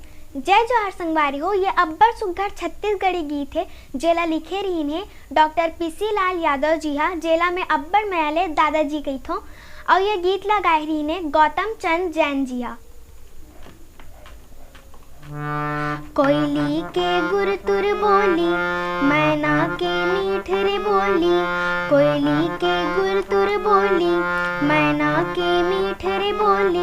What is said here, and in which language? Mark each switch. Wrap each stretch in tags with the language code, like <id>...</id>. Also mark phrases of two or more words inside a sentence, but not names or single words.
<hne>जय जोहार संगवारी हो। ये अब्बड़ सुघ्घर छत्तीसगढ़ी गीत है जेला लिखे रहीन है डॉक्टर पीसी लाल यादव जी हा, जेला में अब्बड़ मयाले दादाजी कहिथों। और ये गीत ला गाए रहीन है गौतम चंद जैन जी हा। कोयली के गुर तुर बोली, मैना के मीठ रे बोली। कोयली के गुर तुर बोली, मैना के मीठ रे बोली।</hne>